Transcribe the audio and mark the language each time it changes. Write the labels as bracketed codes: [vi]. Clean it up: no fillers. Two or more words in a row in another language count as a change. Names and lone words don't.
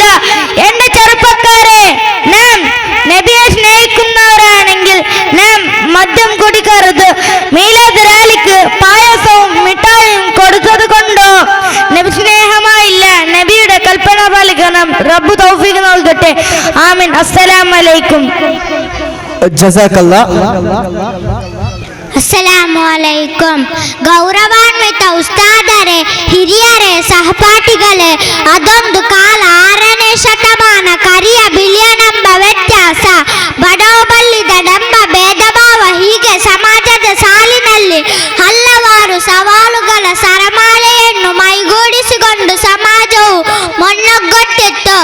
[ml] എന്റെ ചെറുപ്പക്കാരെ, നാം നബിയെ സ്നേഹിക്കുന്നവരാണെങ്കിൽ നാം മദ്യം കുടിക്കരുത്. മീലാദ് റാലിക്ക് പായസവും മിഠായിയും കൊടുത്തത് കൊണ്ടോ നബി സ്നേഹമായില്ല. നബിയുടെ കൽപ്പന പാലിക്കണം. റബ്ബ് തൗഫീഖ് നൽകട്ടെ. ആമീൻ. [ar] السلام عليكم. ജസാക്കല്ലാ. السلام عليكم. [kn] ಗೌರವಾನ್ವಿತ ಉಸ್ತಾದರೇ, ಹಿರಿಯರೇ, ಸಹಪಾಠಿಗಳೇ, ಅದೊಂದು ಕಾಲ 6ನೇ ಶತಮಾನ. ಕರಿಯ ಬಿಳಿಯನೆಂಬ ವ್ಯತ್ಯಾಸ, ಬಡವಬಲ್ಲಿದನೆಂಬ ಭೇದ ಭಾವ, ಹೀಗೆ ಸಮಾಜದ ಸಾಲಿನಲ್ಲಿ ಹಲವಾರು ಸವಾಲುಗಳ ಸರಮಾಲೆಯನ್ನು ಮೈಗೂಡಿಸಿಕೊಂಡು ಸಮಾಜವು ಮೊನ್ನೊಗ್ಗುತ್ತಿತ್ತು.